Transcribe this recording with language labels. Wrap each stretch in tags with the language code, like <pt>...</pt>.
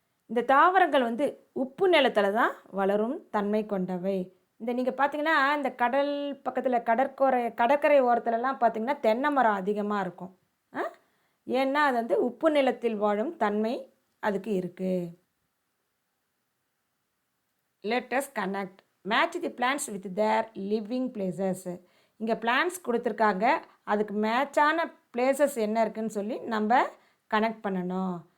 <ta>இந்த தாவரங்கள் வந்து உப்பு நிலத்தில் தான் வளரும் தன்மை கொண்டவை. இந்த நீங்கள் பார்த்தீங்கன்னா இந்த கடல் பக்கத்தில் கடற்கரை ஓரத்துலலாம் பார்த்தீங்கன்னா தென்னை மரம் அதிகமாக இருக்கும். ஏன்னா அது வந்து உப்பு நிலத்தில் வாழும் தன்மை அதுக்கு இருக்குது.</ta> <en>Let us connect. Match the plants with their living places.</en> <ta>இங்கே பிளான்ஸ் கொடுத்துருக்காங்க, அதுக்கு மேட்சான பிளேசஸ் என்ன இருக்குதுன்னு சொல்லி நம்ம கனெக்ட் பண்ணணும்.</ta>